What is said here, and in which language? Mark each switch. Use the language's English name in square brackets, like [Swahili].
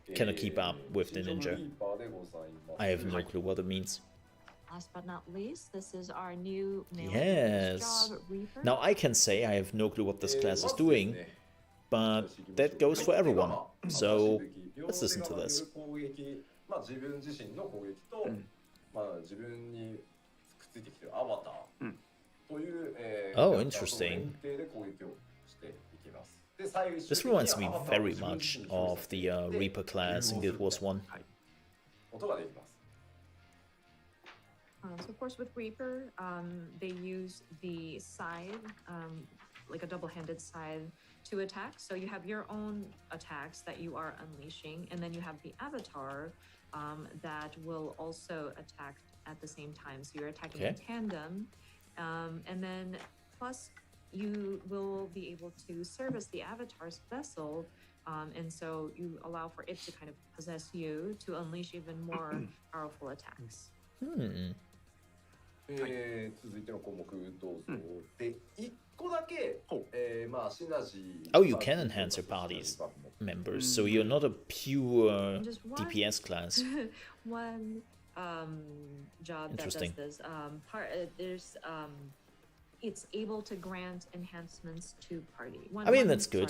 [English] cannot keep up with the ninja. I have no clue what it means. Last but not least, this is our new male Yes. job Reaper. Now I can say I have no clue what this class is doing, but that goes for everyone. So let's listen to this. [Japanese] まあ自分自身の攻撃と、まあ自分にくっついてきてるアバターという、 [English] Oh, interesting. [Japanese] 限定で攻撃をしていきます。で最後 [English] This reminds me very much of the Reaper class in Guild Wars 1. [Japanese] 音ができます。 [English] So of course with Reaper, they use the scythe, like a double-handed scythe, to attack. So you have your own attacks that you are unleashing, and then you have the avatar that will also attack at the same time. So you're attacking in tandem, and then plus you will be able to service the avatar's vessel, and so you allow for it to kind of possess you to unleash even more powerful attacks. [Japanese] 続いての項目どうぞ。で、1個だけ、まあシナジー。 [English] Oh, you can enhance your party's members, so you're not a pure DPS class. One job that does this. There's it's able to grant enhancements to party. I mean, that's good.